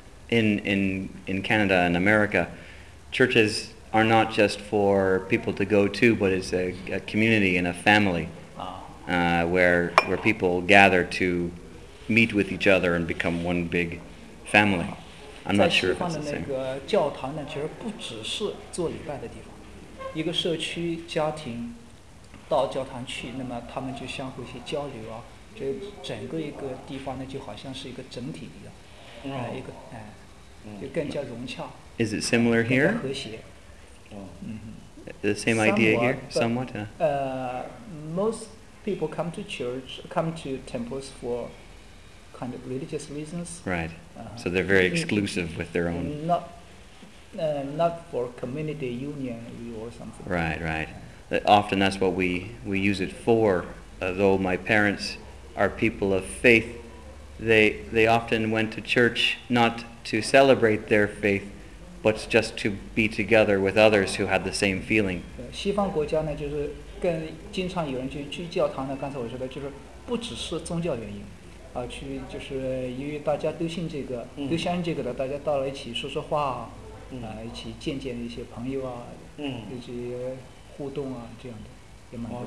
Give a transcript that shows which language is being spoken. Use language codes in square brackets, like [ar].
[en] We have in Canada and America, churches are not just for people to go to, but it's a community and a family. Where people gather to meet with each other and become one big family. I'm not sure if it's the same. [zh] 在西方的那个教堂呢，其实不只是做礼拜的地方。一个社区家庭到教堂去，那么他们就相互一些交流啊，就整个一个地方呢，就好像是一个整体一样，一个就更加融洽。 [en] Is it similar here? [zh] 和谐。嗯。 [en] The same idea here, somewhat. Most people come to temples for kind of religious reasons. Right. So they're very exclusive with their own. Not for community union or something. Right, right. Often that's what we use it for. Though my parents are people of faith, they often went to church not to celebrate their faith, but just to be together with others who had the same feeling. [zh] 西方国家呢，就是更经常有人去教堂呢，刚才我说的就是不只是宗教原因，去就是因为大家都信这个，嗯，都相信这个的，大家到了一起说说话，嗯，一起见见一些朋友啊，嗯，一些互动啊，这样的也蛮多的。